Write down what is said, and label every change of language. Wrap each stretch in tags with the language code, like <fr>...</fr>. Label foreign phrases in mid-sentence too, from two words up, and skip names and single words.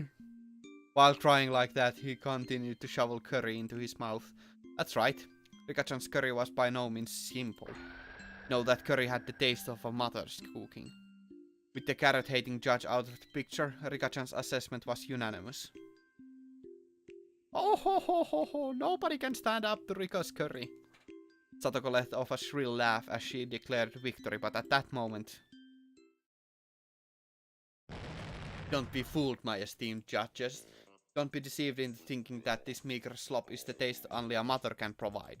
<en>While crying like that, he continued to shovel curry into his mouth. That's right, Rika-chan's curry was by no means simple. No, that curry had the taste of a mother's cooking. With the carrot-hating judge out of the picture, Rika-chan's assessment was unanimous. Oh ho ho ho ho, nobody can stand up to Rika's curry. Satoko let off a shrill laugh as she declared victory, but at that moment... Don't be fooled, my esteemed judges. Don't be deceived into thinking that this meager slop is the taste only a mother can provide.</en>